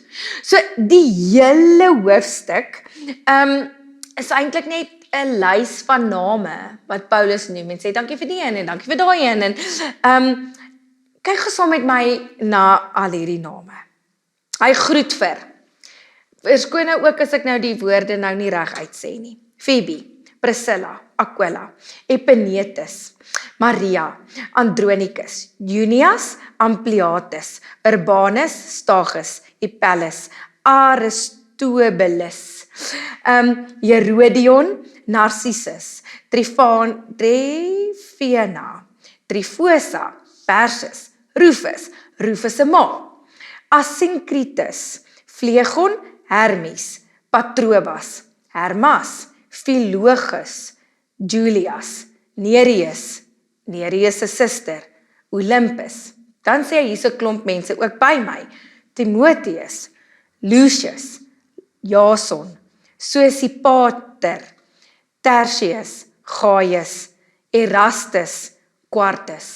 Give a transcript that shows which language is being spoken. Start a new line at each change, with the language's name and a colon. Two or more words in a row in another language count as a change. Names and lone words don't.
Afrikaans: So die hele hoofstuk is eintlik net 'n lys van name wat Paulus noem en sê dankie vir die een en dankie vir daai een, en kyk gesaam met my na al hierdie name. Hy groet vir. Verskoon nou ook as ek nou die woorde nou nie reg uitsê nie. Phoebe, Priscilla, Aquila, Epenetus, Maria, Andronicus, Junias, Ampliatus, Urbanus, Stachys, Apelles, Aristobulus, Herodion, Narcissus, Tryphena, Tryphosa, Persis, Rufus se ma, Asyncritus, Phlegon, Hermes, Patrobas, Hermas, Philologus, Julias, Nereus se suster, Olympus. Dan sê hy hier 'n klomp mense ook by my. Timotheus, Lucius, Jason, Sosipater, Tertius, Gaius, Erastus, Quartus.